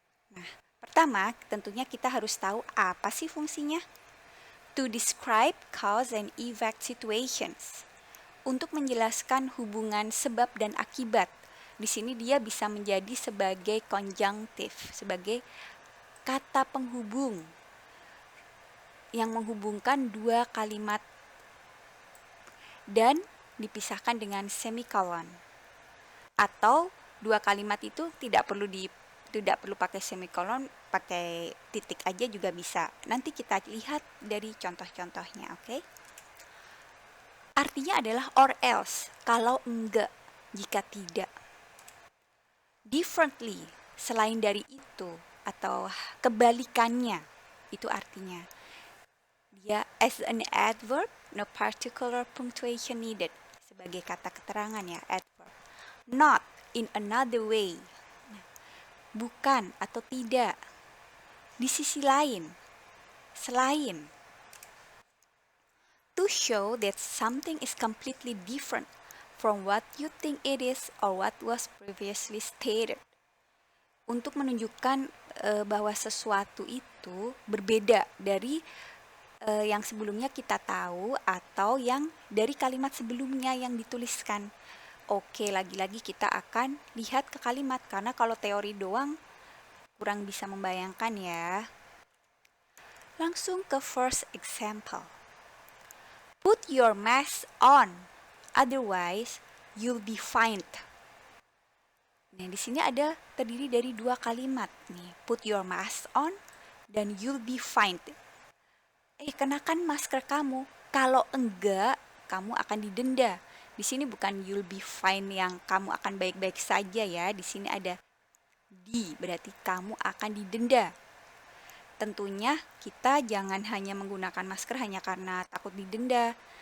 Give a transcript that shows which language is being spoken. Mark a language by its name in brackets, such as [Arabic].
[Indonesian] Nah, pertama tentunya kita harus tahu apa sih fungsinya. [English] To describe cause and effect situations. [Indonesian] Untuk menjelaskan hubungan sebab dan akibat. Di sini dia bisa menjadi sebagai konjunktif, sebagai kata penghubung yang menghubungkan dua kalimat dan dipisahkan dengan semikolon. Atau dua kalimat itu tidak perlu pakai semikolon, pakai titik aja juga bisa. Nanti kita lihat dari contoh-contohnya, oke? Artinya adalah [English] or else, [Indonesian] kalau enggak, jika tidak. [English] Differently, [Indonesian] selain dari itu, atau kebalikannya, itu artinya. [English] Dia as an adverb, no particular punctuation needed. [Indonesian] Sebagai kata keterangan ya, adverb. [English] Not, in another way. [Indonesian] Bukan atau tidak. Di sisi lain. Selain. [English] To show that something is completely different from what you think it is or what was previously stated. [Indonesian] Untuk menunjukkan bahwa sesuatu itu berbeda dari yang sebelumnya kita tahu atau yang dari kalimat sebelumnya yang dituliskan. Oke, lagi-lagi kita akan lihat ke kalimat karena kalau teori doang kurang bisa membayangkan ya. Langsung ke [English] first example. Put your mask on, otherwise you'll be fined. [Indonesian] Nah, di sini ada terdiri dari dua kalimat nih. [English] Put your mask on dan you'll be fined. [Indonesian] Kenakan masker kamu. Kalau enggak, kamu akan didenda. Di sini bukan [English] you'll be fine [Indonesian] yang kamu akan baik-baik saja ya. Di sini ada berarti kamu akan didenda. Tentunya kita jangan hanya menggunakan masker hanya karena takut didenda.